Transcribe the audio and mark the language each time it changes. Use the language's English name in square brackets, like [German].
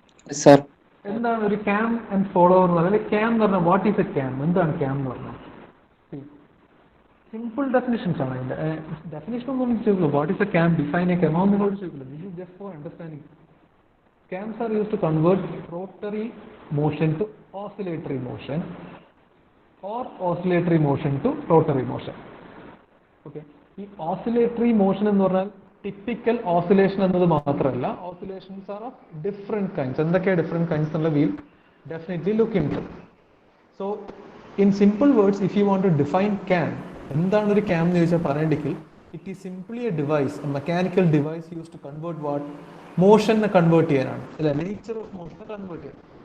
[Malayalam] Sir, എന്താണ് ഒരു cam and follower എന്ന് പറഞ്ഞാൽ? ക്യാം എന്ന് പറഞ്ഞാൽ [English] What is a cam? [Malayalam] എന്താണ് ക്യാം എന്ന് പറഞ്ഞാൽ? സിമ്പിൾ ഡെഫിനിഷൻസ് ആണ് അതിൻ്റെ. ഡെഫിനിഷൻ ഒന്നും ചോദിക്കില്ല. [English] what is a cam, define a cam, [Malayalam] അതൊന്നും നിങ്ങളോട് ചോദിക്കില്ല. [English] This is just for understanding. Cams are used to convert rotary motion to oscillatory motion or oscillatory motion to rotary motion. Okay. [Malayalam] ഈ oscillatory motion എന്ന് പറഞ്ഞാൽ typical oscillation എന്നത് മാത്രമല്ല, [English] Oscillations are of different kinds. [Malayalam] എന്തൊക്കെയാണ് different kinds എന്നുള്ള [English] We'll definitely look into. So in simple words, if you want to define cam, [Malayalam] എന്താണ് ഒരു cam എന്ന് ചോദിച്ചാൽ പറയേണ്ടെങ്കിൽ, [English] it is simply a device, a mechanical device use to convert what [Malayalam] മോഷനെ convert ചെയ്യാനാണ്, അല്ലെ, nature of മോഷനെ convert ചെയ്യാൻ.